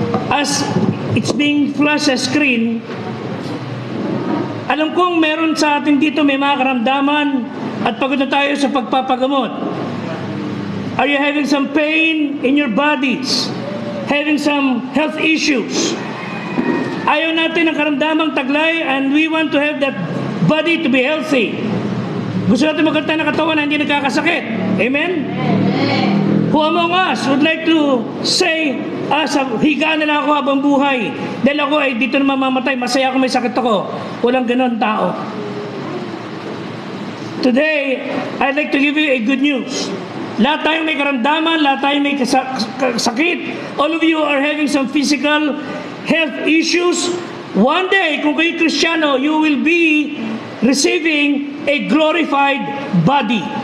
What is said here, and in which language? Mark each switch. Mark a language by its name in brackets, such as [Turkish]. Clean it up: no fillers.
[English] As it's being flashed [Filipino] sa screen, alam kong meron sa atin dito may mga karamdaman at pagod na tayo sa pagpapagamot. [English] Are you having some pain in your bodies? Having some health issues? [Filipino] Ayaw natin ng karamdamang taglay [English] and we want to have that body to be healthy. [Filipino] Gusto natin magkanta ng katawan na hindi nagkakasakit. Amen? [English] Who among us would like to say, [Filipino] higa na lang ako habang buhay. Dahil ako ay dito na mamamatay, masaya ako, may sakit ako. Walang ganon tao. [English] Today, I'd like to give you a good news. [Filipino] Lahat tayong may karamdaman, lahat tayong may sakit. [English] All of you are having some physical health issues. One day, [Filipino] kung kayo Kristiyano, [English] you will be receiving a glorified body.